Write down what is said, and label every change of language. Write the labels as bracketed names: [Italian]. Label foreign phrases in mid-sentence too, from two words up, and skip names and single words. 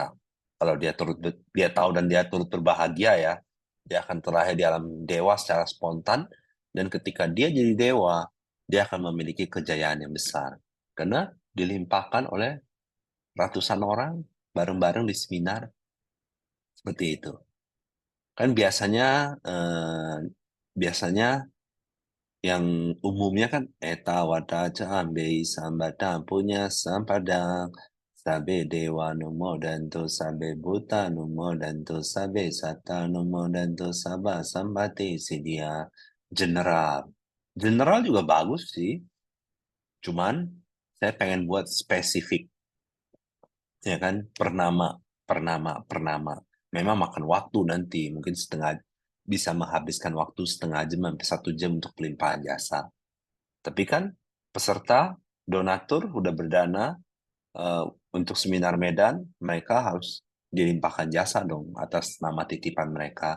[Indonesian] Kalau dia tahu dan dia turut berbahagia ya, dia akan terlahir di alam dewa secara spontan dan ketika dia jadi dewa, dia akan memiliki kejayaan yang besar karena dilimpahkan oleh ratusan orang bareng-bareng di seminar seperti itu. Kan biasanya yang umumnya kan [Pali] eta wada jambe sambadang punya sampadang sabe dewa numo danto sabe buta numo danto sabe sata numo danto saba sambati sidia. [Indonesian] General general juga bagus sih, cuman saya pengen buat spesifik, ya kan, per nama. Memang makan waktu nanti, mungkin bisa menghabiskan waktu setengah jam sampai 1 jam untuk pelimpahan jasa. Tapi kan peserta donatur udah berdana eh, untuk seminar Medan, mereka harus dilimpahkan jasa dong atas nama titipan mereka.